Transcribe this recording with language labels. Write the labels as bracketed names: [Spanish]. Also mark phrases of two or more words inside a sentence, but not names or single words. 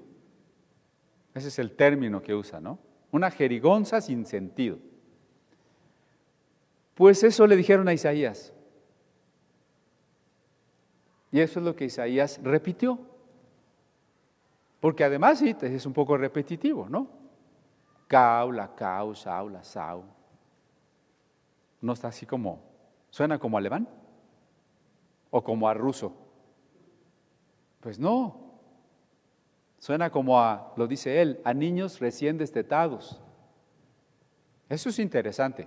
[Spanish] Ese es el término que usa, ¿no? Una jerigonza sin sentido. Pues eso le dijeron a Isaías. Y eso es lo que Isaías repitió. Porque además sí, es un poco repetitivo, ¿no? [Hebrew] קו לקו, צו לצו. [Spanish] ¿No está así como, suena como alemán? ¿O como a ruso? Pues no. Suena como a, lo dice él, a niños recién destetados. Eso es interesante.